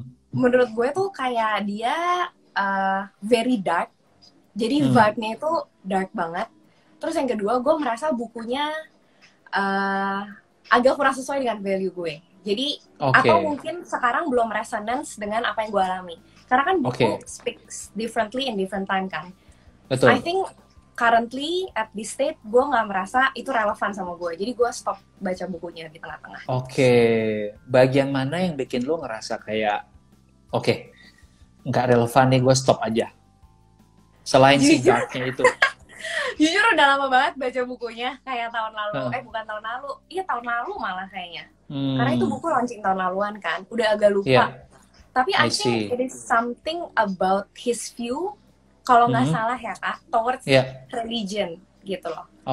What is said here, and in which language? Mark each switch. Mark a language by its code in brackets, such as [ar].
[id] Menurut gue tuh kayak dia [en] very dark, [id] jadi vibe-nya itu dark banget. Terus yang kedua, gue merasa bukunya agak kurang sesuai dengan value gue. Jadi atau mungkin sekarang belum resonance dengan apa yang gue alami. Karena kan buku [en] speaks differently in different time kan. [id] Betul. [en] I think currently at this state [id] gue nggak merasa itu relevan sama gue, jadi gue stop baca bukunya di tengah-tengah. Bagian mana yang bikin lo ngerasa kayak nggak relevan nih, gue stop aja? Selain si darknya itu. Jujur udah lama banget baca bukunya, kayak tahun lalu, bukan tahun lalu, iya tahun lalu malah kayaknya. Karena itu buku launching tahun laluan kan, udah agak lupa. Tapi [en] I think it is something about his view, [id] kalau nggak salah ya Kak, [en] towards religion [id] gitu loh.